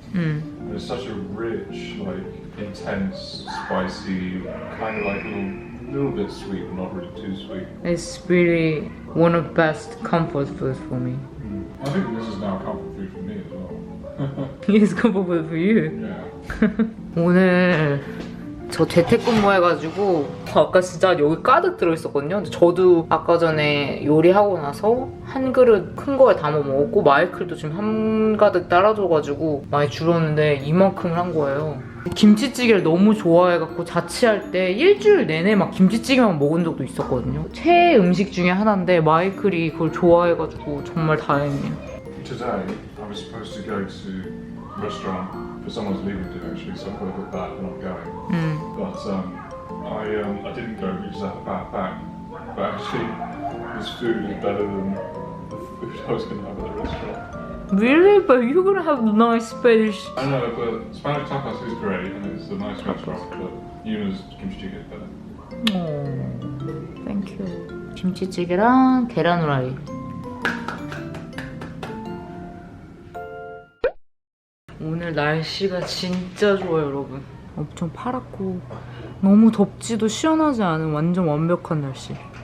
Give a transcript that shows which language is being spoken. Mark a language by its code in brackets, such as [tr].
[en] And it's such a rich, like intense, spicy, kind of like a little bit sweet, but not really too sweet. It's really one of the best comfort foods for me. I think this is now comfort food for me as well. It's comfort food for you. Yeah. [ko] 오늘 저 재택근무해가지고 아까 진짜 여기 가득 들어있었거든요. 근데 저도 아까 전에 요리하고 나서 한 그릇 큰 거에 담아 먹었고 마이클도 지금 한 가득 따라줘가지고 많이 줄었는데 이만큼을 한 거예요. 김치찌개를 너무 좋아해갖고 자취할 때 일주일 내내 막 김치찌개만 먹은 적도 있었거든요. 최애 음식 중에 하나인데 마이클이 그걸 좋아해가지고 정말 다행이에요. [en] Today, I was supposed to go to a restaurant for someone's leaving dinner actually, so I got a bit bad for not going. But I didn't go because I had a bad back. But actually, this food is better than the food I was going to have at the restaurant. Really? But you're gonna have nice Spanish. I know, but Spanish tapas is great and it's a nice restaurant, but Yuna's kimchi jjigae is better. 오, 땡큐. [ko] 김치찌개랑 계란 후라이. 오늘 날씨가 진짜 좋아요, 여러분. 엄청 파랗고 너무 덥지도 시원하지 않은 완전 완벽한 날씨.